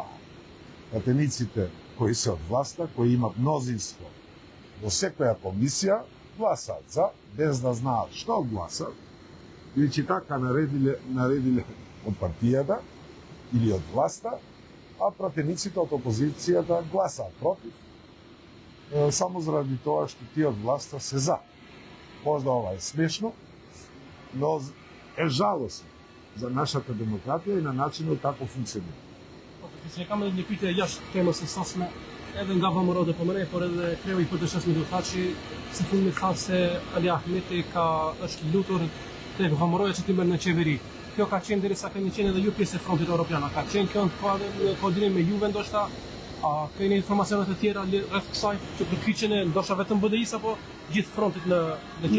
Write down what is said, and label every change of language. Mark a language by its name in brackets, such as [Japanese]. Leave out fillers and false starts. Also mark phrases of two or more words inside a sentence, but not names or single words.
[Macedonian] Пратениците кои се од власта, кои имат мнозинство во секоја комисија, гласаат за, без да знаат што гласат, или че така наредиле од партијата или од власта, а пратениците од опозицијата гласаат против, само заради тоа што тие од власта се за. Можда ова е смешно, но е жалосно за нашата демократија и на начинот како функционира. Ти се каме да пите јаш тема се сосме, [Albanian] edhe nga VMRO dhe PMR, por edhe kreu I PD-s më tha që si fundi tha se Ali Ahmeti është lutur tek VMRO-ja që ti merr në qeveri. Kjo ka qenë derisa keni qenë edhe ju pjesë e frontit evropian. Ka qenë kjo në koordinim me Juve ndoshta? A keni informacione të tjera rreth kësaj që përkyçen e ndoshta vetëm BDI-s apo gjithë frontit në qeveri?